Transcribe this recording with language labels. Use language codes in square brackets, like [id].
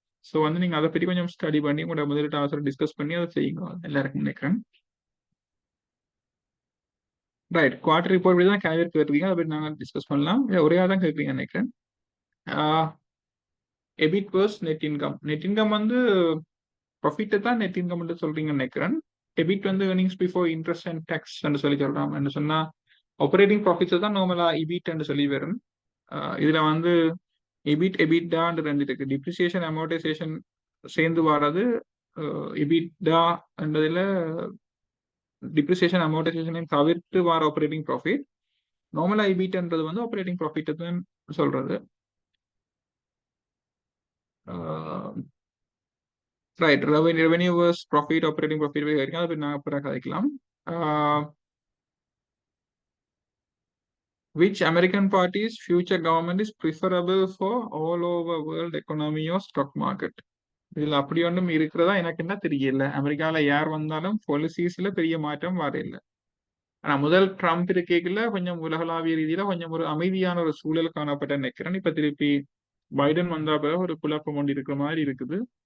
[ta] So வந்து நீங்க அதை பற்றி கொஞ்சம் ஸ்டடி பண்ணி உங்களோட முதலீட்டு ஆசை டிஸ்கஸ் பண்ணி அதை செய்யுங்க. எல்லாருக்கும் நினைக்கிறேன். ரைட், குவார்டர் ரிப்போர்ட் படி தான் கேரியர் கேட்குறீங்க, அதை பற்றி நாங்கள் டிஸ்கஸ் பண்ணலாம். ஒரே தான் கேட்குறீங்க நினைக்கிறேன். A bit verse net income. Net income வந்து ப்ராஃபிட்டை தான் நெட் இன்கம் சொல்றீங்கன்னு நினைக்கிறேன். எபிட் வந்து [en] earnings before interest and tax [ta] சொல்லி சொல்றாங்க. என்ன சொன்னா ஆப்பரேட்டிங் ப்ராஃபிட்ஸ் தான் நார்மலா இபிட் சொல்லி வரும். இதுல வந்து எபிட் எபிட்டான்னு ரெண்டு இருக்கு. டிப்ரிசியேஷன் அமோர்டைசேஷன் சேர்ந்து வர்றது எபிட்டான்றதுல டிப்ரிசியேஷன் அமோர்டைசேஷனையும் தவிர்த்து வர ஆப்பரேட்டிங் ப்ராஃபிட். நார்மலா எபிட்ன்றது வந்து ஆப்பரேட்டிங் ப்ராஃபிட் தான் சொல்றது. Right, revenue verse profit operating profit வரைக்கும் அதை நான் அப்புறம் கதைக்கலாம். [en] Which American party's future government is preferable for all over world economy or stock market? [ta] இதுல அப்படி ஒன்றும் இருக்கிறதா எனக்கு என்ன தெரியல. அமெரிக்கால யார் வந்தாலும் பாலிசிஸ்ல பெரிய மாற்றம் வரையில. ஆனா முதல் ட்ரம்ப் இருக்கைக்குள்ள கொஞ்சம் உலகளாவிய ரீதியில கொஞ்சம் ஒரு அமைதியான ஒரு சூழல் காணப்பட்ட நினைக்கிறேன். இப்ப திருப்பி பைடன் வந்தா பிறகு ஒரு குழப்பம் கொண்டு இருக்கிற மாதிரி இருக்குது.